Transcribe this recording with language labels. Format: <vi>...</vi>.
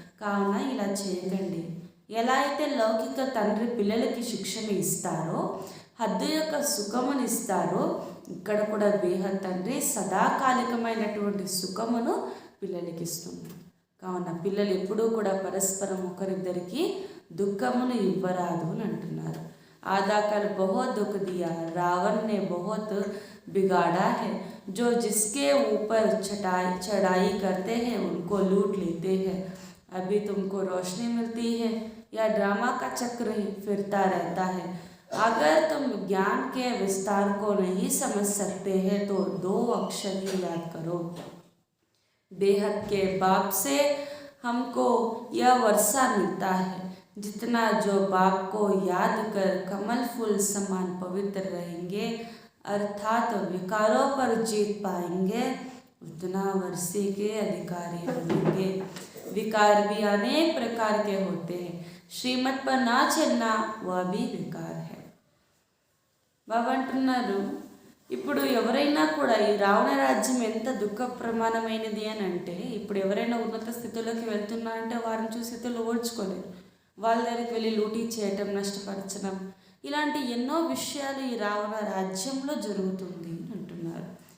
<te>కావున ఇలా చేయకండి. ఎలా అయితే లౌకిక తండ్రి పిల్లలకి శిక్షణ ఇస్తారో, హద్దు యొక్క సుఖమును ఇస్తారో, ఇక్కడ కూడా బేహద్ తండ్రి సదాకాలికమైనటువంటి సుఖమును పిల్లలకి ఇస్తుంది. కావున పిల్లలు ఎప్పుడూ కూడా పరస్పరం ఒకరిద్దరికి దుఃఖమును ఇవ్వరాదు అని అంటున్నారు.</te> <hi>आधा बहुत दुख दिया, रावण ने बहुत बिगाड़ा है, जो जिसके ऊपर चढ़ाई करते हैं उनको लूट लेते हैं। अभी तुमको रोशनी मिलती है या ड्रामा का चक्र ही फिरता रहता है। अगर तुम ज्ञान के विस्तार को नहीं समझ सकते हैं तो 2 अक्षर ही याद करो। बेहद के बाप से हमको यह वर्षा मिलता है, जितना जो बाप को याद कर कमल फूल समान पवित्र रहेंगे अर्थात विकारों पर जीत पाएंगे, उतना वर्षे के अधिकारी होंगे। विकार भी अनेक प्रकार के होते हैं, श्रीमत पर ना चलना वह भी विकार है।</hi> <te>బాబా అంటున్నారు ఇప్పుడు ఎవరైనా కూడా ఈ రావణ రాజ్యం ఎంత దుఃఖ ప్రమాణమైనది అని అంటే, ఇప్పుడు ఎవరైనా ఉన్నత స్థితిలోకి వెళ్తున్నారంటే వారిని చూసి స్థితిలో ఓడ్చుకోలేరు, వాళ్ళ దగ్గరికి వెళ్ళి లూటీ చేయటం, నష్టపరచడం, ఇలాంటి ఎన్నో విషయాలు ఈ రావణ రాజ్యంలో జరుగుతుంది అంటున్నారు.</te>